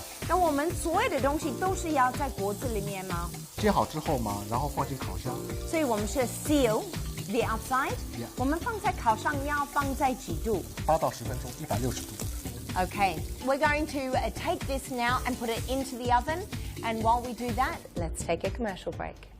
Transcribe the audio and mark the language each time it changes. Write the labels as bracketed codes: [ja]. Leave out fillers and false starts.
[zh] 那我们所有的东西都是要在锅子里面吗？煎好之后嘛，然后放进烤箱。所以我们是 [en] seal the outside。 [zh] 我们放在烤箱要放在几度？8到10分钟，160度。 [en] Okay, we're going to take this now and put it into the oven. And while we do that, let's take a commercial break.